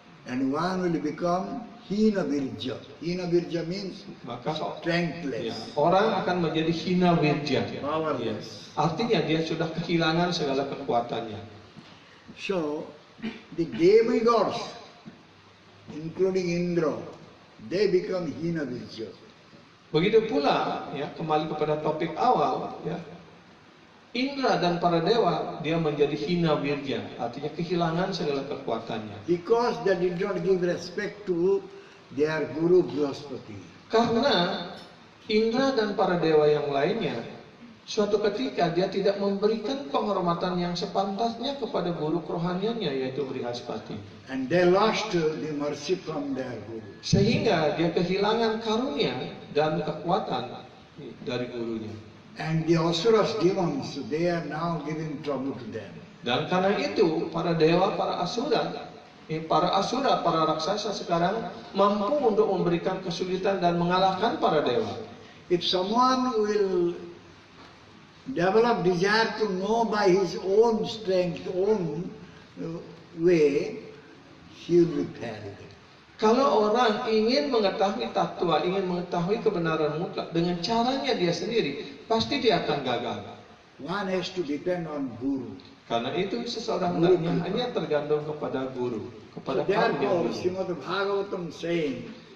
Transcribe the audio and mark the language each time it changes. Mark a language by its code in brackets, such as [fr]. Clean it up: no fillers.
[en] And one will become Hina Virja. Hina Virja means [id] Maka [en] strengthless, [id] orang akan menjadi hina wirja. [en] powerless. [id] Artinya dia sudah kehilangan segala kekuatannya. [en] So, the demigods, including Indra, they become Hina Virja. [id] Begitu pula, ya, kembali kepada topik awal, ya, Indra dan para dewa dia menjadi hina wirja, artinya kehilangan segala kekuatannya. [en] Because they did not give respect to their Guru Brihaspati. [id] Karena Indra dan para dewa yang lainnya, suatu ketika dia tidak memberikan penghormatan yang sepantasnya kepada guru kerohaniannya, yaitu Brihaspati. [en] And they lost the mercy from their Guru. [id] Sehingga dia kehilangan karunia dan kekuatan dari gurunya. [en] And the Asuras demons, they are now giving trouble to them. [id] Dan karena itu para dewa, para asura, para raksasa sekarang mampu untuk memberikan kesulitan dan mengalahkan para dewa. [en] If someone will develop desire to know by his own strength, own way, he will be failed. [id] Kalau orang ingin mengetahui tatwa, ingin mengetahui kebenaran mutlak dengan caranya dia sendiri, pasti dia akan gagal. [en] One has to depend on Guru. [id] Karena itu seseorang hanya tergantung kepada guru, kepada karunia [en] Therefore, [id] guru. [en] Srimad Bhagavatam saying,